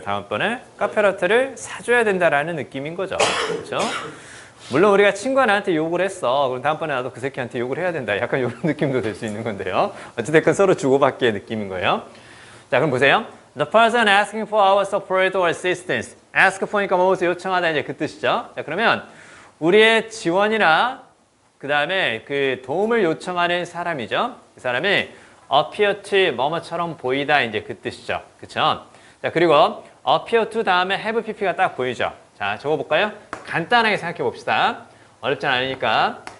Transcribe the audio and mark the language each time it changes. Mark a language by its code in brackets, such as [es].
[ko] 다음번에 카페라떼를 사줘야 된다라는 느낌인 거죠. 그렇죠? 물론 우리가 친구가 나한테 욕을 했어. 그럼 다음번에 나도 그 새끼한테 욕을 해야 된다. 약간 이런 느낌도 될 수 있는 건데요. 어쨌든 서로 주고받기의 느낌인 거예요. 자, 그럼 보세요. [en] The person asking for our support or assistance. ask for [ko] 니까 무엇을 요청하다 이제 그 뜻이죠. 자, 그러면 우리의 지원이나 그 다음에 그 도움을 요청하는 사람이죠. 그 사람이 [en] appear to [ko] 뭐뭐처럼 보이다 이제 그 뜻이죠. 그쵸? 자, 그리고 [en] appear to [ko] 다음에 [en] have pp [ko] 가 딱 보이죠. 자, 적어볼까요? 간단하게 생각해 봅시다. 어렵진 않으니까.